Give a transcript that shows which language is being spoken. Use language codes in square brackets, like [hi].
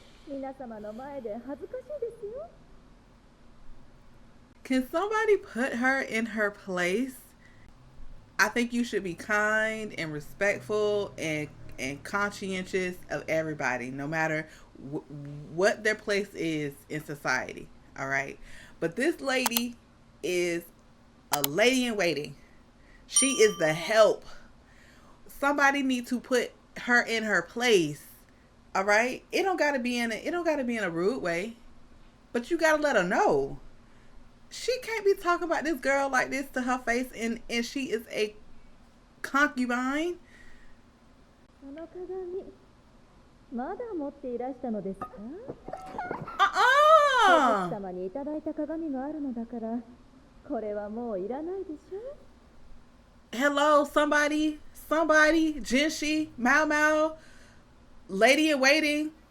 [ja] 皆様の前で恥ずかしいですよ。 [en] Can somebody put her in her place? I think you should be kind and respectful and conscientious of everybody, no matter what their place is in society. All right. But this lady is a lady in waiting. She is the help. Somebody needs to put her in her place. All right. It don't gotta be in a rude way, but you gotta let her know. She can't be talking about this girl like this to her face, and she is a concubine. [ja] その鏡、まだ持っていらしたのですか？お客様にいただいた鏡があるのだから、これはもういらないでしょ。 [en] Hello, somebody, Jinshi, Mao Mao, lady in waiting.